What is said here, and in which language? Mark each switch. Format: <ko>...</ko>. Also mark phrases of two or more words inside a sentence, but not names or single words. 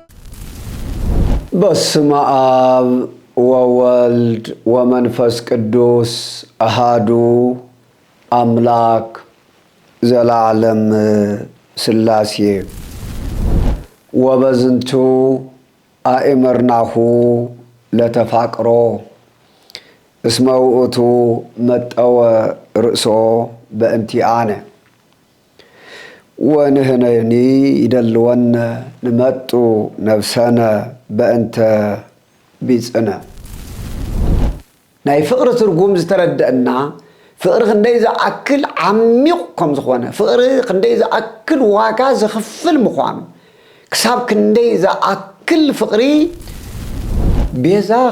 <gez>በስመ አብ ወወልድ ወመንፈስ ቅዱስ አሃዱ አምላክ ዘላለም ሥላሴ ወበዝንቱ አእመርናሁ ለተፋቅሮ እስመ ውእቱ መጠወ ርእሶ በእንቲአነ ወንህነኒ ይደልወነ ንመጡ ነፍሰነ በእንተ ቢጽነ</gez> <ti>ናይ ፍቅሪ ትርጉም ዝተረድአና ፍቅሪ ክንደይ ዝኣክል ዓሚቕ ከም ዝኾነ ፍቅሪ ክንደይ ዝኣክል ዋጋ ዝኽፍል ምዃኑ ክሳብ ክንደይ ዝኣክል ፍቅሪ ቤዛ</ti>